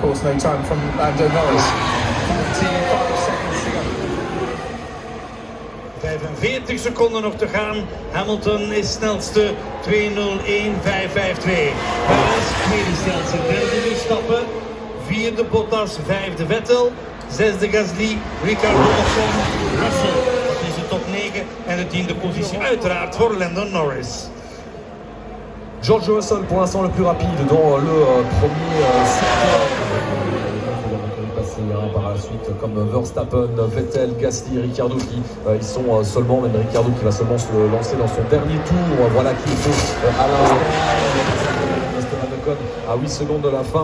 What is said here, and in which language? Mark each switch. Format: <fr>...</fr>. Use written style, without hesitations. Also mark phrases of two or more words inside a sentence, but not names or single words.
<en>course, no time from Lando Norris. 45 seconds to go.</en> <nl>45 seconden nog te gaan. Hamilton is snelste. 2:01.552. Perez, tweede snelste. Derde Verstappen. Vierde Bottas. Vijfde Vettel. Zesde Gasly. Ricciardo, Ocon, Russell. Dat is de top 9. En de tiende positie uiteraard voor Lando Norris.</nl> <fr>George Russell pour l'instant le plus rapide dans le premier secteur. Par la suite comme Verstappen, Vettel, Gasly, Ricciardo qui ils sont seulement, même Ricciardo qui va seulement se lancer dans son dernier tour. Voilà qui est à l'instant. Esteban Ocon à 8 secondes de la fin.</fr>